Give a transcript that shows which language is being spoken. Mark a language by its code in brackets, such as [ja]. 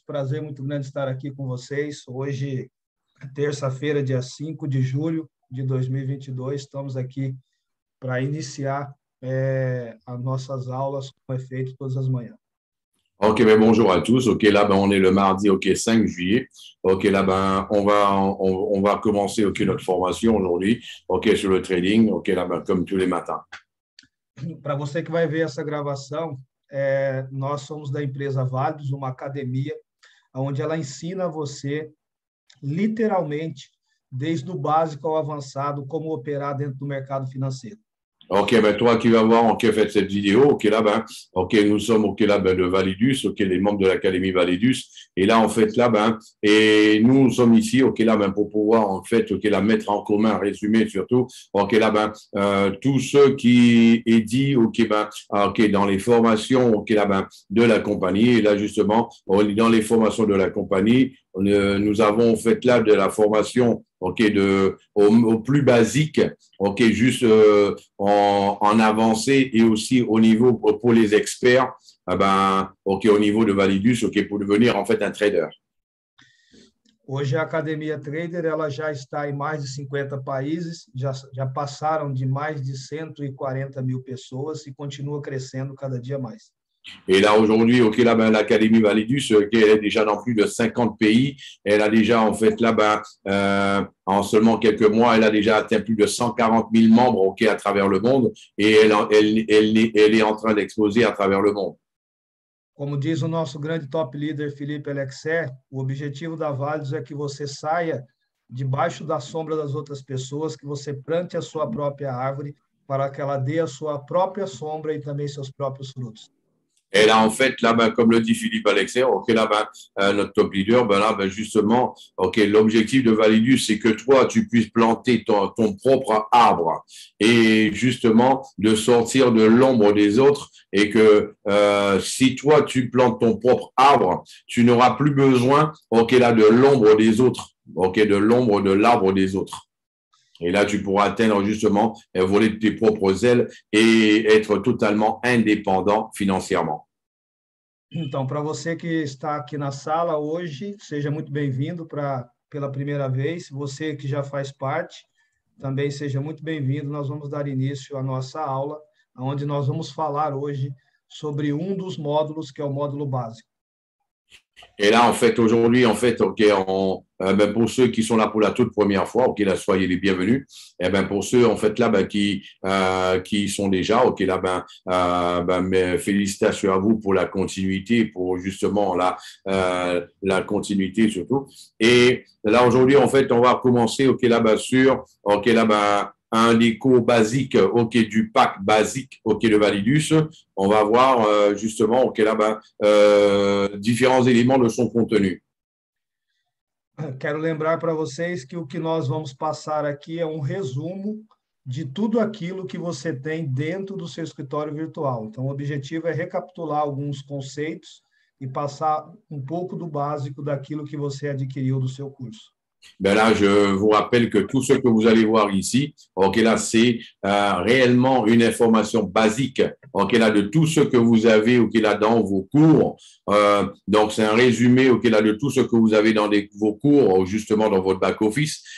[pt] Prazer muito grande estar aqui com vocês. Hoje, terça-feira, dia 5 de julho de 2022, estamos aqui para iniciar as nossas aulas com efeito todas as manhãs. [fr] OK, ben bonjour à tous. OK, là, ben, on est le mardi, OK, 5 juillet. OK, là, ben, on va commencer, OK, notre formation aujourd'hui, OK, sur le trading, OK, là, ben, comme tous les matins. [pt] Para você que vai ver essa gravação, nós somos da empresa Válidos, uma academia, onde ela ensina você, literalmente, desde o básico ao avançado, como operar dentro do mercado financeiro. [fr] OK, ben toi qui vas voir en fait cette vidéo, OK là ben, OK nous sommes OK là ben de Validus, OK les membres de l'académie Validus, et là en fait là ben et nous sommes ici OK là ben pour pouvoir en fait OK là mettre en commun, résumer surtout OK là ben tout ce qui est dit OK ben OK dans les formations OK là ben de la compagnie, et là justement dans les formations de la compagnie nous avons fait là de la formation OK au plus basique, OK juste en avancé, et aussi au niveau pour les experts, OK au niveau de Validus, OK pour devenir en fait un trader. [pt] Hoje a Academia Trader ela já está em mais de 50 países, já passaram de mais de 140 mil pessoas e continua crescendo cada dia mais. [fr] Et là, aujourd'hui, OK, là, ben, l'Académie Validus, OK, elle est déjà dans plus de 50 pays. Elle a déjà, en fait, là, ben, en seulement quelques mois, elle a déjà atteint plus de 140 000 membres, OK, à travers le monde. Et elle est en train d'exploser à travers le monde. [pt] Como diz o nosso grande top leader, Felipe Alexer, o objetivo da Válidos é que você saia debaixo da sombra das outras pessoas, que você plante a sua própria árvore para que ela dê a sua própria sombra e também seus próprios frutos. [fr] Et là, en fait, là, ben, comme le dit Philippe Alexer, OK, là, ben, notre top leader, ben, là, ben, justement, OK, l'objectif de Validus, c'est que toi, tu puisses planter ton propre arbre, et justement, de sortir de l'ombre des autres, et que si toi, tu plantes ton propre arbre, tu n'auras plus besoin, OK, là, de l'ombre des autres, OK, de l'ombre de l'arbre des autres. Et là, tu pourras atteindre justement, voler de tes propres ailes et être totalement indépendant financièrement. [pt] Então, para você que está aqui na sala hoje, seja muito bem-vindo pela primeira vez. Você que já faz parte, também seja muito bem-vindo. Nós vamos dar início à nossa aula, onde nós vamos falar hoje sobre um dos módulos, que é o módulo básico. [fr] Et là, en fait, aujourd'hui, en fait, OK, ben, pour ceux qui sont là pour la toute première fois, OK, là, soyez les bienvenus. Et ben, pour ceux, en fait, là, ben, qui sont déjà, OK, là, ben, félicitations à vous pour la continuité, pour justement la continuité surtout. Et là, aujourd'hui, en fait, on va commencer, OK, là, ben, sur, OK, là, ben, un des cours basiques, OK, du pack basique, OK, de Validus. On va voir justement, OK, là, différents éléments de son contenu. [pt] Quero lembrar para vocês que o que nós vamos passar aqui é um resumo de tudo aquilo que você tem dentro do seu escritório virtual. Então, o objetivo é recapitular alguns conceitos e passar um pouco do básico daquilo que você adquiriu do seu curso. [fr] Ben là, je vous rappelle que tout ce que vous allez voir ici, OK, là, c'est réellement une information basique, OK, là, de tout ce que vous avez, OK, là, dans vos cours. Donc, c'est un résumé, OK, là, de tout ce que vous avez dans vos cours, justement, dans votre back-office.